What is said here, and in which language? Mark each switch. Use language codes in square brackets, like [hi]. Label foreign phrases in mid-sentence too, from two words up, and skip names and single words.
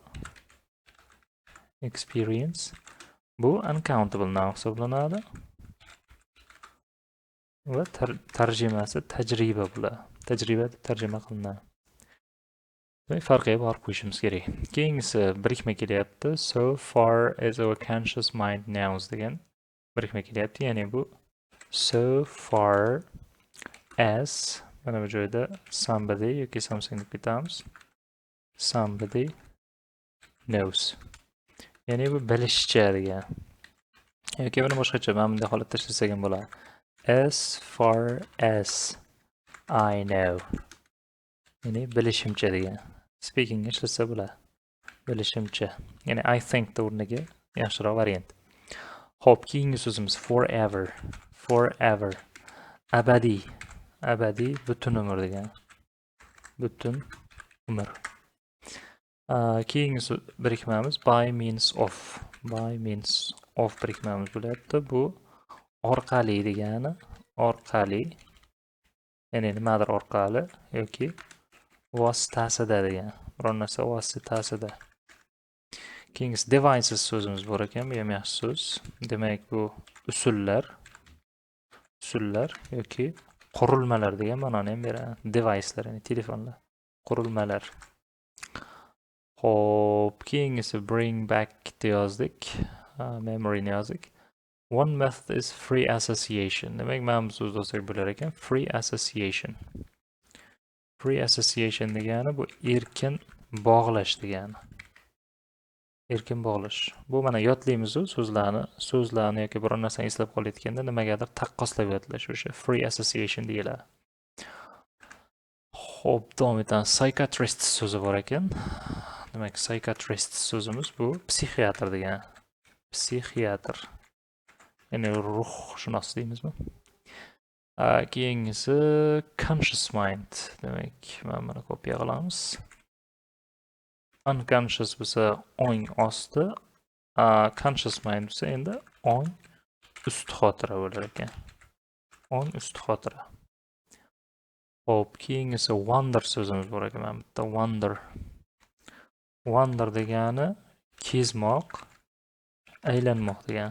[uz] Experience bu [en] uncountable noun [uz] hisoblanadi. Va tarjimasi tajriba bo'ladi. Tajriba deb tarjima qilinadi. Farqiga borib qo'yishimiz kerak. Keyingisi birikma kelyapti. [en] So far as our conscious mind knows [uz] degan birikma kelyapti. Ya'ni bu [en] so far as [uz] mana bu joyda somebody yoki something deb ketamiz. [en] Somebody knows. [uz] Ya'ni bu bilishcha degan. Yoki buni boshqacha mana bunday holatda ishlasak ham bo'ladi. [en] As far as I know. [uz] Ya'ni bilishimcha degan. Speaking ishlasa bo'ladi. Bilishimcha. Ya'ni [en] I think [uz] da o'rniga yaxshiroq variant. Xo'p, keyingi so'zimiz forever. Forever. Abadiy. Abadiy butun umr degan. Butun umr. Keyingi birikmamiz [en] by means of. By means of [uz] birikmamiz bo'lyapti. Bu orqali degani. Orqali. Ya'ni nimadir orqali yoki vositasida degan. Biror narsa vositasida. Keyingisi devices so'zimiz bor ekan, bu ham yaxshi so'z. Demak, bu usullar. Usullar yoki qurilmalar degan ma'noni ham beradi. Devicelar, ya'ni telefonlar. Qurilmalar. Xo'p, keyingisi [en] bring back [uz] yozdik. Memory ni yozdik. [en] One method is free association. [uz] Demak, mana bu so'z olsak bo'lar ekan. [en] Free association. Free association [uz] degani bu erkin bog'lash degani. Erkin bog'lash. Bu mana yodlaymiz-ku so'zlarni yoki biror narsani eslab qolayotganda nimagadir taqqoslab yodlash, o'sha [en] free association [uz] deyiladi. Xo'p, davom etamiz. Psychiatrist so'zi bor ekan. Demak, psychiatrist so'zimiz bu psixiatr degani. Psixiatr. Ya'ni ruhshunos deymizmi? [en] Keyingisi conscious mind. [uz] Demak, mana buni kopiya qilamiz. unconscious bo'lsa ong osti, [en] conscious mind [uz] bo'lsa endi ong ust xotira bo'lar ekan. Ong ust xotira. Hop, keyingisi wonder so'zimiz bor ekan. Mana bitta wonder. Wonder degani kezmoq, aylanmoq degani.